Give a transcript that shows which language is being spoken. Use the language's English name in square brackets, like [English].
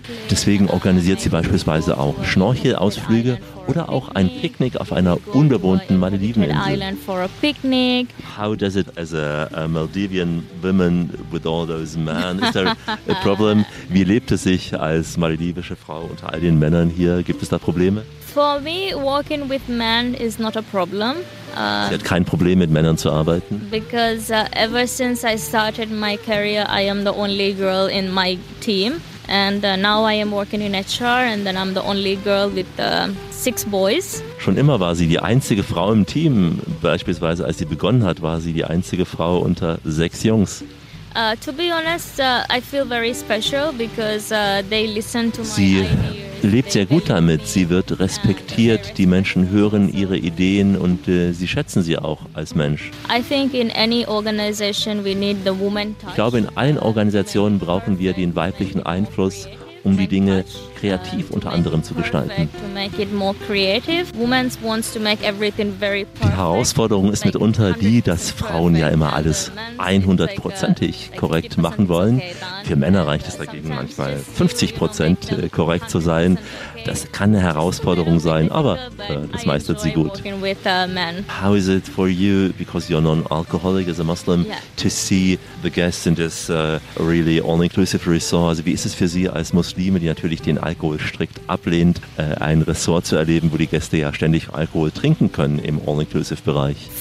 [German] Deswegen organisiert sie beispielsweise auch Schnorchelausflüge oder auch ein Picknick auf einer unbewohnten Malediveninsel. [English] How does it as a Maldivian woman with all those men? Is there a problem? [German] Wie lebt es sich als maledivische Frau unter all den Männern hier? Gibt es da Probleme? [English] For me, walking with men is not a problem. [German] Sie hat kein Problem, mit Männern zu arbeiten. [English] Because ever since I started my career, I am the only girl in my team. And now I am working in HR and then I'm the only girl with 6 boys. [German] Schon immer war sie die einzige Frau im Team. Beispielsweise, als sie begonnen hat, war sie die einzige Frau unter 6 Jungs. [English] I feel very special because they listen to my ideas. [German] Sie lebt sehr gut damit, sie wird respektiert, die Menschen hören ihre Ideen und sie schätzen sie auch als Mensch. Ich glaube, in allen Organisationen brauchen wir den weiblichen Einfluss, um die Dinge kreativ unter anderem zu gestalten. Die Herausforderung ist mitunter die, dass Frauen ja immer alles 100%ig korrekt machen wollen. Für Männer reicht es dagegen manchmal 50% korrekt zu sein. Das kann eine Herausforderung sein, aber das meistert sie gut. [English] How is it for you, because you're non-alcoholic as a Muslim, to see the guests in this really all-inclusive resort? [German] Also wie ist es für Sie als Muslime, die natürlich den Alkohol strikt ablehnt, ein Resort zu erleben, wo die Gäste ja ständig Alkohol trinken können im All-Inclusive-Bereich?